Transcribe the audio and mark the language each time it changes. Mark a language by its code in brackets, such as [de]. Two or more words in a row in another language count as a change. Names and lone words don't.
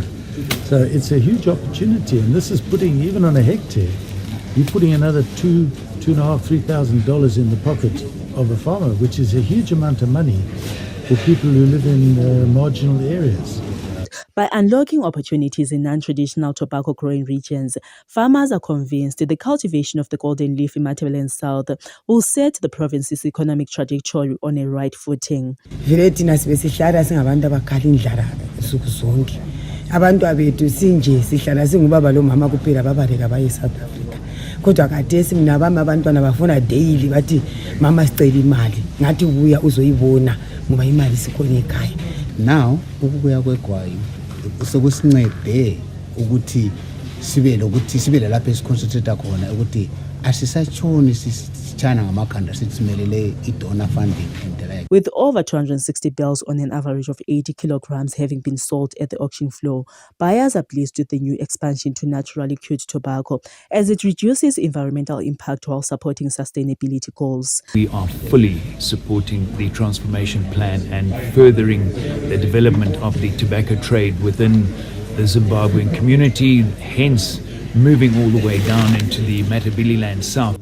[en] So it's a huge opportunity, and this is putting, even on a hectare, you're putting another $2,500, $3,000 in the pocket of a farmer, which is a huge amount of money for people who live in marginal areas. By unlocking opportunities in non-traditional tobacco growing regions, farmers are convinced the cultivation of the golden leaf in Matabeleland South will set the province's economic trajectory on a right footing. [nd] Abantu abethu sinje sihlala singubaba lo mama kuphela babaleka baye South Africa. Kodwa khathesi mina abami abantwana bafuna daily bathi mama sicela imali. Ngathi buya uzoyibona ngoba imali sikhona ekhaya. Now ukubuya kwegwayi sekusincede ukuthi sibe lapha esiconcentrate khona ukuthi asisatshoni sitshana ngamakhanda sithumelele i- [en] donor funding. With over 260 bales on an average of 80 kilograms having been sold at the auction floor, buyers are pleased with the new expansion to naturally cured tobacco as it reduces environmental impact while supporting sustainability goals. We are fully supporting the transformation plan and furthering the development of the tobacco trade within the Zimbabwean community, hence moving all the way down into the Matabeleland South.